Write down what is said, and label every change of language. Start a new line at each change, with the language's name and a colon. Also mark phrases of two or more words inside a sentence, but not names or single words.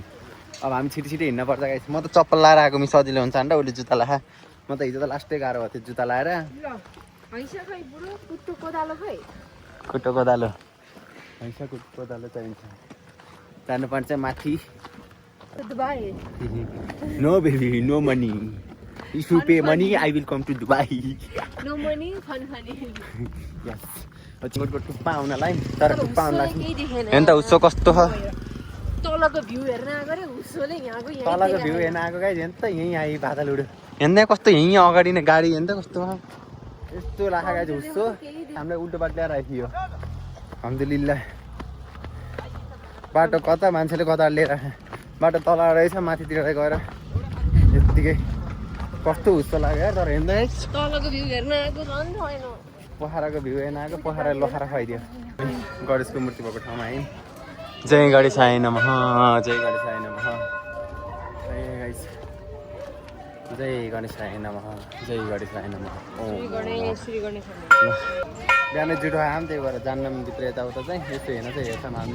Nepali: अब हामी छिटो हिँड्न पर्छ गाइस। म त चप्पल लाएर आएको सजिलो हुन्छ नि त। उसले जुत्ता लाखा, म त हिजो त लास्टै गाह्रो भएको थियो जुत्ता लाएर। खुट्टो कोदालो चाहिन्छ। जानुपर्छ माथि।
English: No baby no money, if you pay money I will come to Dubai. No money fun
Nepali: यस। चिङ्गोटको टुप्पा आउनलाई तर टुप्पा आउनलाई हेर्नु त उसो कस्तो छ। तलको भ्यू हेर्न आएको रे उसोले यहाँको तलको भ्यू हेर्न आएको गाइस। हेर्नु त यहीँ आइ बादल उड्यो। हेर्दा कस्तो यहीँ अगाडि नै गाडी हेर्नु त कस्तो यस्तो लाखा गाइस उसो। हामीलाई उल्टो बाटो ल्याएर आइदियो। अल्हम्दुलिल्लाह। बाटो कता मान्छेले कता लिएर बाटो तल रहेछ माथितिर गएर यत्तिकै कस्तो हुस्सो लाग्यो तर हेर्दा तलको भ्यू हेर्न आएको झन् छैन। पोखराको भ्यू हेर्न आएको पोखरा लोखरा खुवाइदियो। गणेशको मूर्ति भएको ठाउँमा आयौँ।
Sanskrit: जय गणेशाय नमः, जय गणेशाय नमः, जय गणेशाय नमः, जय गणेशाय नमः।
Nepali: बिहानै जुठो आयौँ त्यही भएर जान्नौँ भित्र यताउता चाहिँ यस्तो हेर्न चाहिँ हेर्छौँ हामीले।